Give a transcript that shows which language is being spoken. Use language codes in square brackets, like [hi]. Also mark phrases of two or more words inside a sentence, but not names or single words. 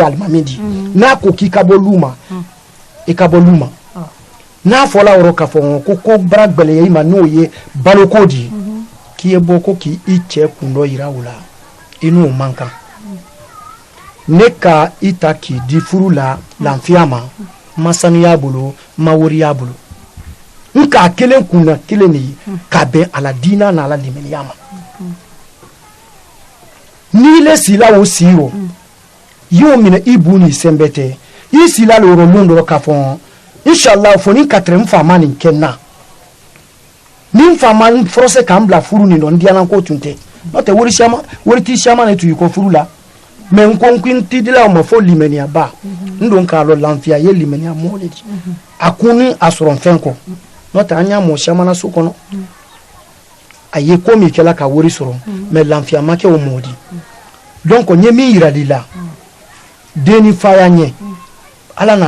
[bm] alimami di n'a ko k'i ka bɔ lu ma i ka bɔ lu ma n'a fɔla yɔrɔ k'a fɔ ko bara gbɛlɛya i ma n'o ye baloko di k'i ye bɔ ko k'i cɛ kun dɔ yira o la i n'o man kan ne ka i ta k'i di furu la lafiya ma ma sanu y'a bolo ma wari y'a bolo n k'a kelen kunna kelen de ye k'a bɛn a la diina n'a la limaniya ma n'i le sila o si rɔ i y'o minɛ i bu ni sɛnbɛ tɛ i sila le yɔrɔlon dɔrɔn k'a fɔ inshallah fo ni ka tɛrɛ n faama nin kɛ n na ni n faama n forcé k'an bila furu nin dɔn n diyana ko tun tɛ n'o tɛ wari ti siama ne tun y'i kɔ furu la mais n ko n ti dila o ma fo limaniya ba n don k'a lɔ lafiya ye limaniya mɔɔ le di a kun ni a sɔrɔ fɛn kɔ n'o tɛ an y'a mɔ siama na so kɔnɔ a ye ko min kɛla ka wari sɔrɔ mais lafiya ma kɛ o mɔɔ di donc n ye min yira li la den ni fa y'a ɲɛ ala n'a